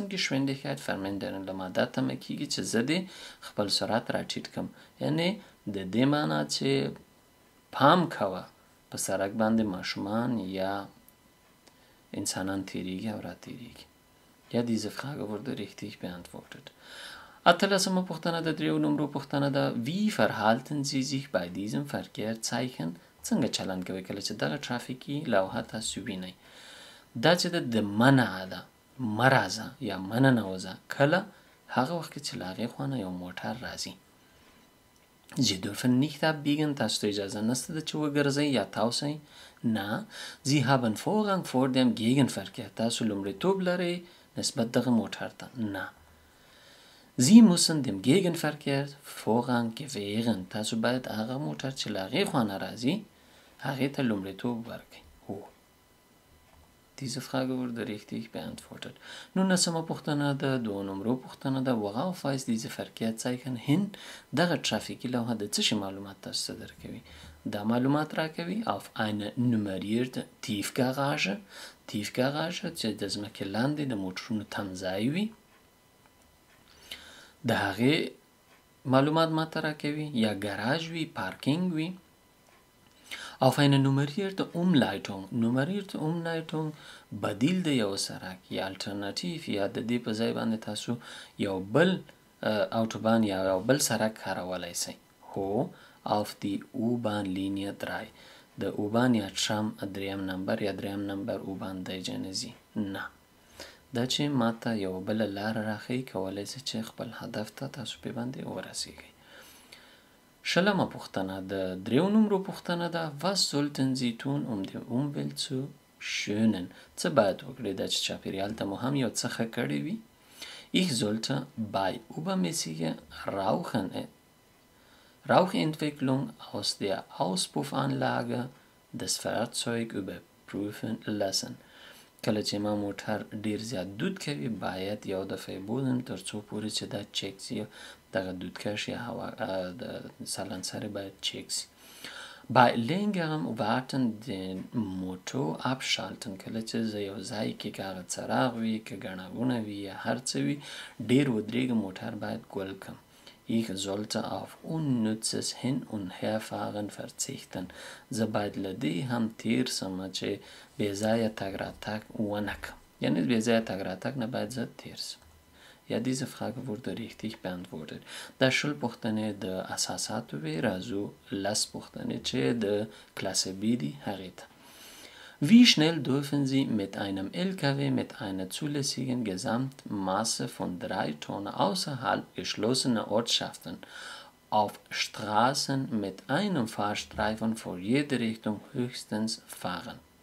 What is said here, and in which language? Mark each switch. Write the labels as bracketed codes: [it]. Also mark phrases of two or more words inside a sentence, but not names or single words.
[de] Geschwindigkeit vermindern [ps] له ما دا تمه کیږي چې زه دې خپل سرعت راټیټ کړم، یعنی د دې معنی چې پام کوه په سړک باندې ماشومان یا انسانان تیریږي او راتیریږي. [de] Ja, diese Frage wurde richtig beantwortet. [ps] 18 پوښتنه د 3 نمرو پوښتنه ده. [de] Wie verhalten Sie sich bei diesem Verkehrszeichen؟ [ps] څنګه چلند کوئ کله چې دغه ترافیکي لوحه تاسو وینئ؟ دا چې د منع ده، مه راځه یا مه ننوځه، کله هغه وخت کې چې له هغې خوا نه یو موټر راځي. [de] Sie dürfen nicht abbiegen. [ps] تاسو ته اجازه نشته ده چې وګرځئ یا تاوسئ. نه. [de] Sie haben Vorrang vor dem Gegenverkehr. [ps] تاسو لومړیتوب لرئ نسبت دغه موټر ته. نه. [de] Sie müssen dem Gegenverkehr Vorrang gewähren. [ps] تاسو باید هغه موټر چې له هغې خوا نه راځي هغې ته لومړیتوب ورکړئ. [de] هو Diese Frage wurde richtig beantwortet. [ps] 19 پوښتنه د 2 نمرو پوښتنه ده. [de] Worauf weist diese Verkehrszeichen hin؟ [ps] دغه ترافیکي لوحه د څه شي معلومات تاسو ته درکوي؟ دا معلومات راکوي [de] auf eine nummerierte Tiefgarage. [ps] Tiefgarage چې د ځمکې لاندې د موټرونو تمځای وي، د هغې معلومات ماته راکوي، یا ګراج وي، پارکینګ وي. [de] auf eine nummerierte Umleitung. Nummerierte Umleitung [ps] بدیل د یو سړک یا الټرناتیو، یا د دې په ځای باندې تاسو یو بل اوټوبان یا یو بل سړک کارولی شئ. [de] هو auf die U-Bahn-Linie 3. [ps] د U-Bahn یا ترام 3 نمبر یا 3 نمبر U-Bahn دی جنزي. نه. دا چې ماته یو بل لار راښیي کولی شئ چې خپل هدف ته تاسو پې باندې ورسیږئ. شلمه پوښتنه د دریو نمرو پوښتنه ده. [de] Was sollten Sie tun, um die Umwelt zu schönen? [ps] څه باید وکړي دا چې چاپیریال ته مو هم یو څه ښه کړی وي. [de] Ich sollte bei übermäßiger Rauchentwicklung aus der Auspuffanlage das Fahrzeug überprüfen lassen. [ps] کله چې ما موټر ډیر زیات دود کوي باید یو دفعه بودم تر څو پورې چې دا چک سي دغه دودکش یا هوا د سالنسر باید چک سي. [de] Bei längerem Warten den Motor abschalten. [ps] کله چې زه یو ځای کې هغه څراغ وي که ګڼه ګوڼه وي یا هر څه وي ډیر ودرېږم موټر باید ګل کړم. [de] Ich sollte auf unnützes Hin- und Herfahren verzichten. [ps] زه باید له دې هم تیر سم چې بې ځایه تګ راتګ ونه کړم. یعنی بې ځایه تګ راتګ نه باید زه تیر سم. [de] Ja, diese Frage wurde richtig beantwortet. [ps] دا شل پوښتنې د اساساتو وې. راځو لس پوښتنې چې د کلاسه B دي هغې ته. [de] Wie schnell dürfen Sie mit einem LKW mit einer zulässigen Gesamtmasse von 3 Tonnen außerhalb geschlossener Ortschaften auf Straßen mit einem Fahrstreifen vor jede Richtung höchstens fahren?